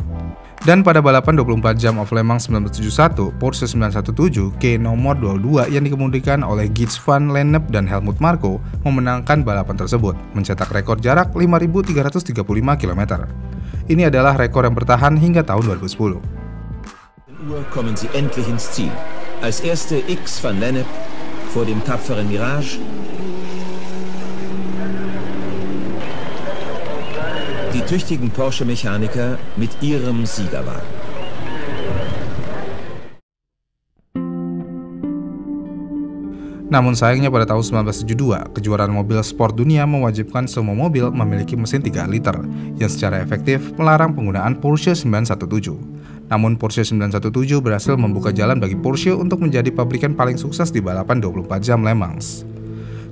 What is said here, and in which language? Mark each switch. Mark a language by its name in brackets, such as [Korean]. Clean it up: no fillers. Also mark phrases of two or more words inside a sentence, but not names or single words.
[Indonesian] Dan pada balapan 24 jam of Le Mans 1971, Porsche 917 K nomor 22 yang dikemudikan oleh Gijs van Lennep dan Helmut Marko memenangkan balapan tersebut, mencetak rekor jarak 5.335 km. Ini adalah rekor yang bertahan hingga tahun 2010. [German] Kommen sie endlich ins Ziel. Als erste X van Lennep vor dem tapferen Mirage. Die tüchtigen Porsche-Mechaniker mit ihrem Siegerwagen. [Indonesian] Namun sayangnya pada tahun 1972, kejuaraan mobil sport dunia mewajibkan semua mobil memiliki mesin 3 liter yang secara efektif melarang penggunaan Porsche 917. Namun Porsche 917 berhasil membuka jalan bagi Porsche untuk menjadi pabrikan paling sukses di balapan 24 jam Le Mans.